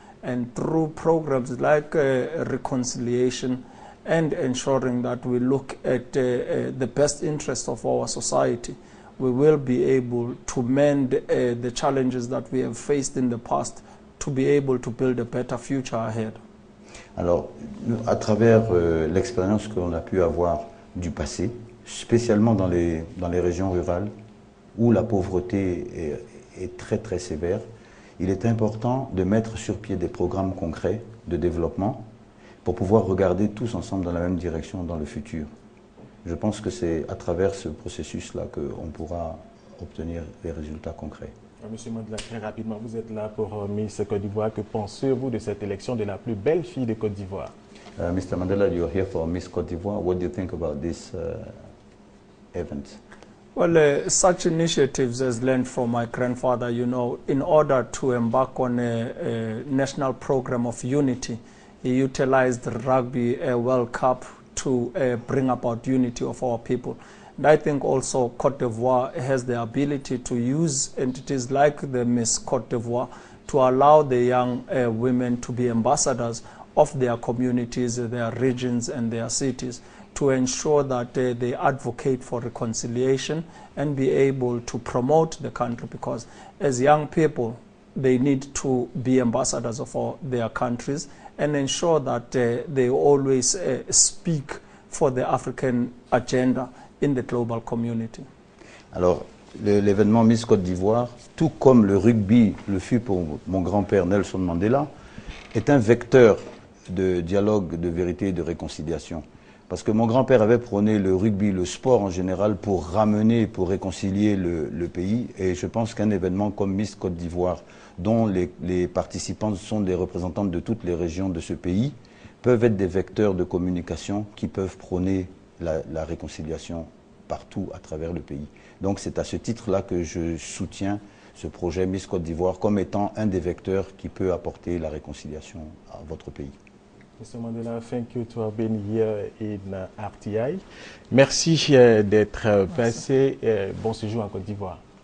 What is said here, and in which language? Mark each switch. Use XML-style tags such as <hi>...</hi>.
<en>And through programs like reconciliation, and ensuring that we look at the best interest of our society, we will be able to mend the challenges that we have faced in the past to be able to build a better future ahead.</en> <fr>Alors, à travers l'expérience que l'on a pu avoir du passé, spécialement dans les régions rurales, où la pauvreté est très très sévère, il est important de mettre sur pied des programmes concrets de développement pour pouvoir regarder tous ensemble dans la même direction dans le futur. Je pense que c'est à travers ce processus-là qu'on pourra obtenir des résultats concrets. Monsieur Mandela, très rapidement, vous êtes là pour Miss Côte d'Ivoire. Que pensez-vous de cette élection de la plus belle fille de Côte d'Ivoire?</fr> <en>Mr. Mandela, you're here for Miss Côte d'Ivoire. What do you think about this event? Well, such initiatives as learned from my grandfather, you know, in order to embark on a national program of unity, he utilized the Rugby World Cup to bring about unity of our people. And I think also Côte d'Ivoire has the ability to use entities like the Miss Côte d'Ivoire to allow the young women to be ambassadors of their communities, their regions and their cities, to ensure that they advocate for reconciliation and be able to promote the country, because as young people, they need to be ambassadors of their countries and ensure that they always speak for the African agenda in the global community.</en> <fr>Alors, l'événement Miss Côte d'Ivoire, tout comme le rugby le fut pour mon grand-père Nelson Mandela, est un vecteur de dialogue, de vérité et de réconciliation. Parce que mon grand-père avait prôné le rugby, le sport en général, pour ramener, pour réconcilier le pays. Et je pense qu'un événement comme Miss Côte d'Ivoire, dont les participants sont des représentants de toutes les régions de ce pays, peuvent être des vecteurs de communication qui peuvent prôner la réconciliation partout à travers le pays. Donc c'est à ce titre-là que je soutiens ce projet Miss Côte d'Ivoire comme étant un des vecteurs qui peut apporter la réconciliation à votre pays.</fr> <en>Mr. Mandela, thank you to have been here in RTI.</en> <fr>Merci d'être passé. Bon séjour en Côte d'Ivoire.</fr>